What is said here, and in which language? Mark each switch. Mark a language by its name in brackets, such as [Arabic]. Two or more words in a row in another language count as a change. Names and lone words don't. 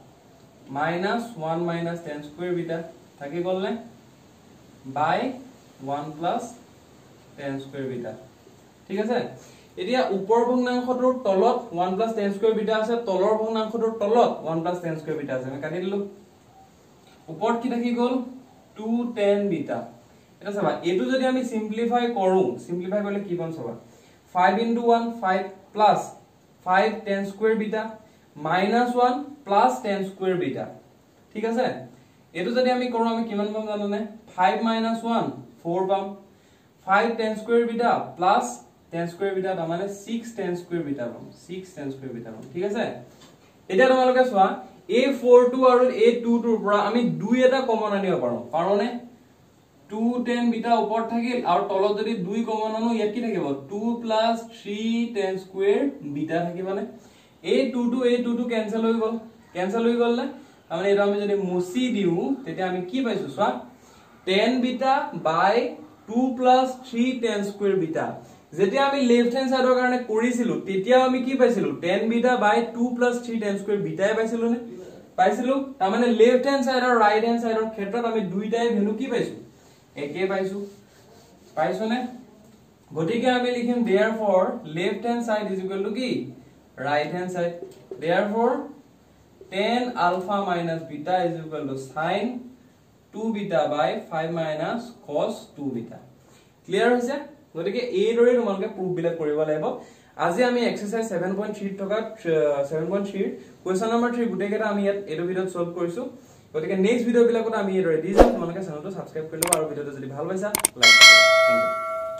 [English] minus 1 minus tan square beta [Assamese] থাকি গল নে [English] by 1 plus tan square beta [Assamese] ঠিক আছে এতিয়া উপৰ ভগ্নাংশটোৰ তলত [English] 1 plus tan square beta [Assamese] আছে তলৰ ভগ্নাংশটোৰ তলত [English] 1 plus tan square beta [Assamese] আছে আমি কাটি দিলো উপৰত কি থাকি গল [English] 2 tan beta [Assamese] এটা চাবা এটো যদি আমি সিম্পলিফাই কৰো সিম্পলিফাই কৰিলে কি পাম চাবা [English] 5 into 1 5 plus 5 tan square beta minus 1 plus tan square beta [Assamese] ঠিক আছে এটো যদি আমি কৰো আমি কিমান পাম জানোনে [English] 5 minus 1 4 [Assamese] পাম [English] 5 tan square beta plus tan square beta [Assamese] তাৰ মানে [English] 6 tan square beta [Assamese] পাম [English] 6 tan square beta [Assamese] পাম ঠিক আছে এটা তোমালোকে চোৱা a42 আৰু a22 ৰ পৰা আমি 2 এটা কমন আনিব পাৰো পাৰোনে [English] 2 tan beta [Assamese] ওপৰত থাকিল আৰু তলত যদি 2 কমন আনো ইয়াত কি থাকিব [English] 2 plus 3 tan square beta [Assamese] থাকিবনে a22 ক্যান্সেল হৈ গল না মানে এটা আমি যদি মুছি দিউ তেতিয়া আমি কি পাইছো চোৱা [English] tan beta by 2 plus 3 tan square beta [Assamese] যেতিয়া আমি [English] left hand side [Assamese] কাৰণে কৰিছিলো তেতিয়া আমি কি পাইছিলো [English] tan beta by 2 plus 3 tan square beta [Assamese] পাইছিলো নে পাইছিলো তাৰ মানে [English] left hand side [Assamese] আৰু [English] right hand side [Assamese] ক্ষেত্ৰত আমি দুইটাই ভ্যালু কি পাইছো একে পাইছো নে গতিকে আমি লিখিম [English] therefore left hand side is equal to [Assamese] কি [English] right hand side therefore tan alpha minus beta is equal to sin 2 beta by 5 minus cos 2 beta clear [Assamese] হৈছে গতিকে এই দৰে তোমালোকে প্ৰুফ বিলক কৰিব লাগিব আজি আমি এক্সাৰসাইজ 7.3 থকা 7.3 [English] question number [Assamese] 3 গুটেকেটা আমি ইয়াত এটো ভিডিওত সলভ কৰিছো গতিকে [English] next video [Assamese] বিলাকত আমি এই দৰে দি যাম তোমালোকে চেনেলটো সাবস্ক্ৰাইব কৰি লবা আৰু ভিডিওটো যদি ভাল পাইছা লাইক কৰিবা [English] thank you